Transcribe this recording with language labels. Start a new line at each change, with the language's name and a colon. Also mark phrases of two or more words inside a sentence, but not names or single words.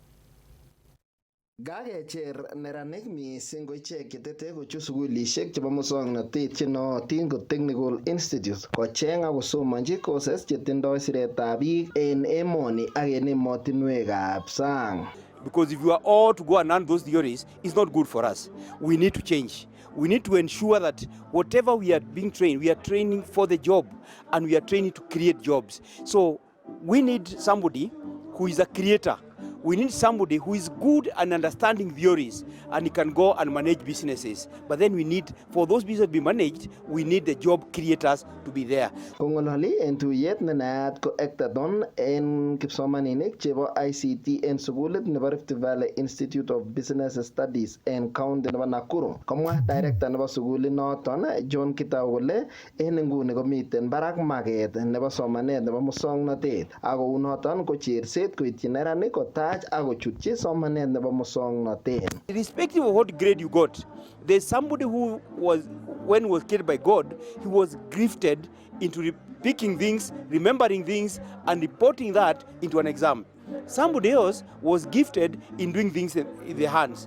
Kalenjin: Kakecher neranik missing ko ichek chetete kochut sukulishek chebo muswoknotet chenootin ko Technical Institute kocheng ak kosomonchi courses chetindoi siretab biik en emoni ak en emotinwekab sang.
English: Because if you are all to go and learn those theories, it's not good for us. We need to change. We need to ensure that whatever we are being trained, we are training for the job and we are training to create jobs. So we need somebody who is a creator. We need somebody who is good at understanding theories and he can go and manage businesses. But then we need, for those businesses to be managed, we need the job creators to be there.
Kalenjin: Kongololi en tuyet ne naat ko Hackathon en kipsomaninik chebo ICT en sukulit nebo Rift Valley Institute of Business Studies en county nebo Nakuru. Komwa director nebo sukulit noton John Kitau kole en inguni komiten barak maket nebo somanet nebo muswoknotet. Ako unoton ko cherset koityi neranik kota
English: irrespective of what grade you got, there's somebody who was, when he was created by God, he was gifted into picking things, remembering things, and reporting that into an exam. Somebody else was gifted in doing things in their hands.